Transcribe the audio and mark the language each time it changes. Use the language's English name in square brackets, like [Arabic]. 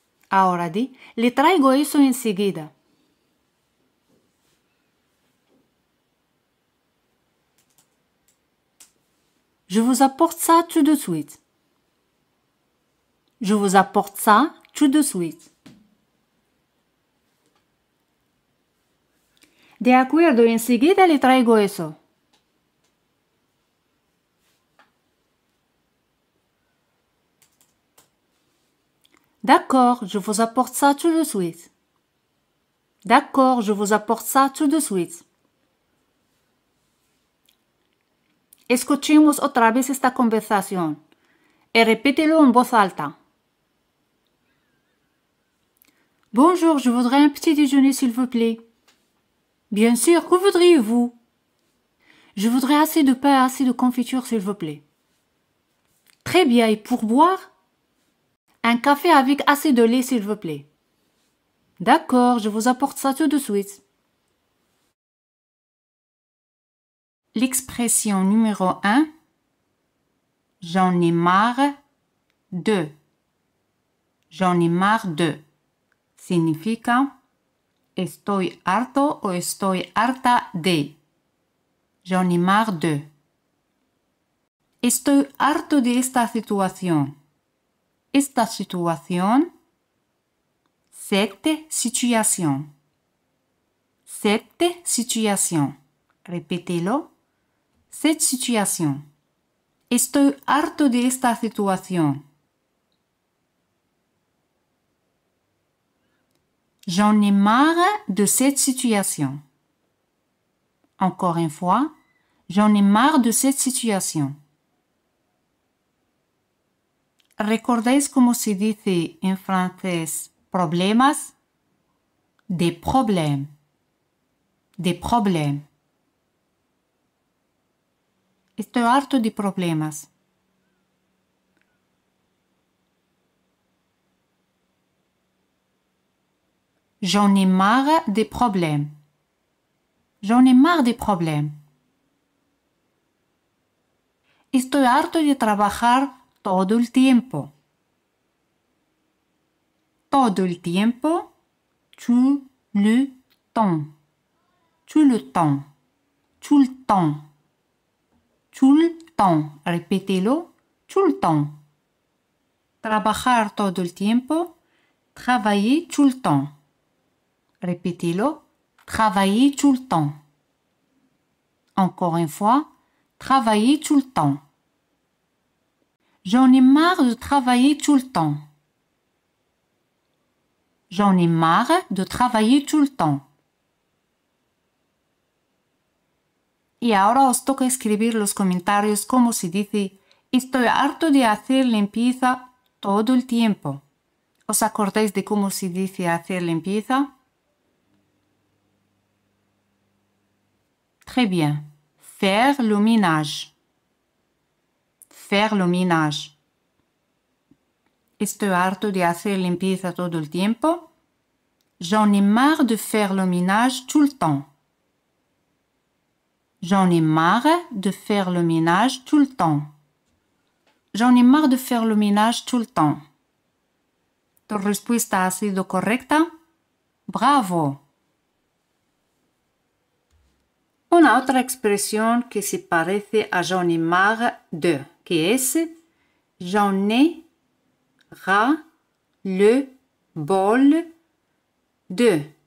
[Spanish] Ahora di, le traigo eso enseguida. [French] Je vous apporte ça tout de suite. Je vous apporte ça tout de suite. [Spanish] De acuerdo, enseguida le traigo eso. [French] D'accord, je vous apporte ça tout de suite. D'accord, je vous apporte ça tout de suite. [Spanish] Escuchemos otra vez esta conversación y repítelo en voz alta. [French] Bonjour, je voudrais un petit déjeuner s'il vous plaît. Bien sûr, que voudriez-vous? Je voudrais assez de pain et assez de confiture s'il vous plaît. Très bien, et pour boire? Un café avec assez de lait s'il vous plaît. D'accord, je vous apporte ça tout de suite. L'expression numéro 1. J'en ai marre de. J'en ai marre de. [Spanish] Significa estoy harto o estoy harta de. [French] J'en ai marre de. [Spanish] Estoy harto de esta situación. Esta situación. [French] Cette situation. Cette situation. [Spanish] Répételo. [French] Cette situation. [Spanish] Estoy harto de esta situación. [French] J'en ai marre de cette situation. Encore une fois, j'en ai marre de cette situation. [Spanish] ¿Recordáis cómo se dice en francés problemas? [French] Des problèmes. Des problèmes. [Spanish] Estoy harto de problemas. [French] J'en ai marre des problèmes. J'en ai marre des problèmes. [Spanish] Estoy harto de trabajar todo el tiempo. Todo el tiempo, [French] tout le temps. Tout le temps. Tout le temps. Tout le temps. Répétez-le. Tout le temps. Trabajar todo el tiempo. Travailler tout le temps. Répétez-le. Travailler tout le temps. Encore une fois. Travailler tout le temps. J'en ai marre de travailler tout le temps. J'en ai marre de travailler tout le temps. [Spanish] Y ahora os toca escribir los comentarios como se dice estoy harto de hacer limpieza todo el tiempo. ¿Os acordáis de cómo se dice hacer limpieza? [French] Très bien. Faire le ménage. Faire le ménage. [Spanish] Estoy harto de hacer limpieza todo el tiempo. [French] J'en ai marre de faire le ménage tout le temps. J'en ai marre de faire le ménage tout le temps. J'en ai marre de faire le ménage tout le temps. [Spanish] ¿Tu respuesta ha sido correcta? ¡Bravo! Una otra expresión que se parece a [French] j'en ai marre de, [Spanish] que es [French] j'en ai ras le bol de.